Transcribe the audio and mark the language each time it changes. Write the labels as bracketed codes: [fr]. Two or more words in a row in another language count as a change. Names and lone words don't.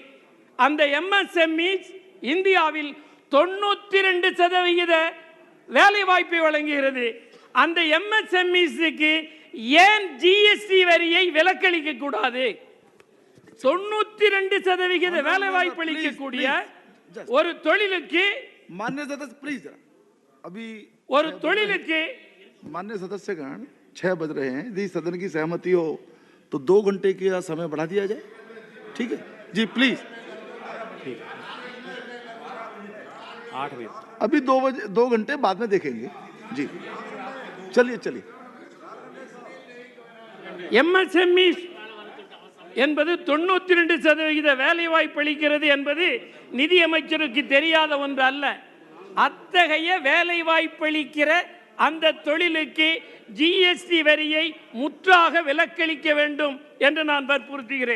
[ta] அந்த எம்எஸ்எம்இஸ் இந்தியாவில் 92% வேலை வாய்ப்பை வழங்குகிறது. அந்த எம்எஸ்எம்இஸ்க்கு ஏன் ஜிஎஸ்டி வரியை விலக்களிக்க கூடாது? 92% வேலை வாய்ப்பு அளிக்கக்கூடிய ஒரு தொழிலுக்கு [hi] माननीय सदस्य प्लीज अभी [ta] ஒரு தொழிலுக்கு [hi] माननीय सदस्यगण 6 बज रहे हैं, यदि सदन की सहमति हो तो 2 घंटे का समय बढ़ा दिया जाए. ठीक है जी, प्लीज. 8 बजे अभी 2 घंटे बाद में देखेंगे जी. चलिए [ta] எம்எஸ்எம்இ என்பது 92% வேலை வாய்ப்பு அளிக்கிறது என்பது நிதியமைச்சருக்கு தெரியாத ஒன்று அல்ல. அத்தகைய வேலை வாய்ப்பு அளிக்கிற அந்த தொழிலுக்கு ஜிஎஸ்டி வரியை முற்றாக விலக்களிக்க வேண்டும் என்று நான் வற்புறுத்துகிறேன்.